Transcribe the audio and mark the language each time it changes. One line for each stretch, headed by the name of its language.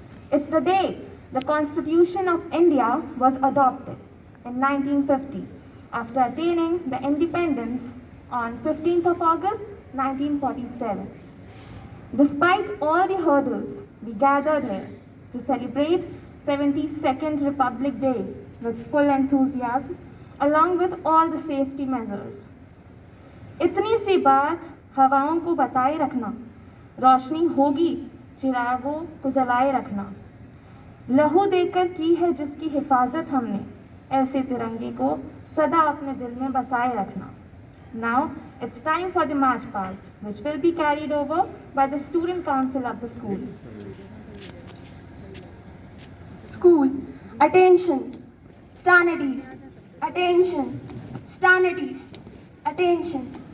English: It's the day the Constitution of India was adopted in 1950 after attaining the independence on 15th of August 1947. Despite all the hurdles, we gathered here to celebrate 72nd Republic Day with full enthusiasm along with all the safety measures.
Hindi: इतनी सी बात हवाओं को बताए रखना, रोशनी होगी चिरागों को जलाए रखना, लहू देकर की है जिसकी हिफाजत हमने, ऐसे तिरंगे को सदा अपने दिल में बसाए रखना.
English: Now it's time for the march past, which will be carried over by the student council of the school. School, attention, stand at ease, attention, stand at ease, attention.